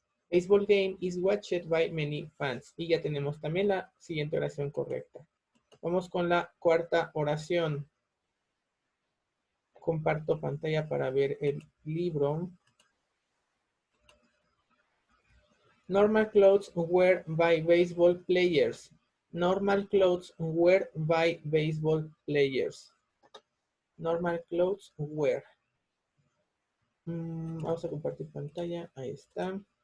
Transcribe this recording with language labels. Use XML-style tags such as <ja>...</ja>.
<en>Baseball game is watched by many fans.</en> <es>Y ya tenemos también la siguiente oración correcta. Vamos con la cuarta oración. Comparto pantalla para ver el libro.</es> <en>Normal clothes wear by baseball players. Normal clothes wear by baseball players. Normal clothes wear.</en> <es>Vamos a compartir pantalla. Ahí está.</es>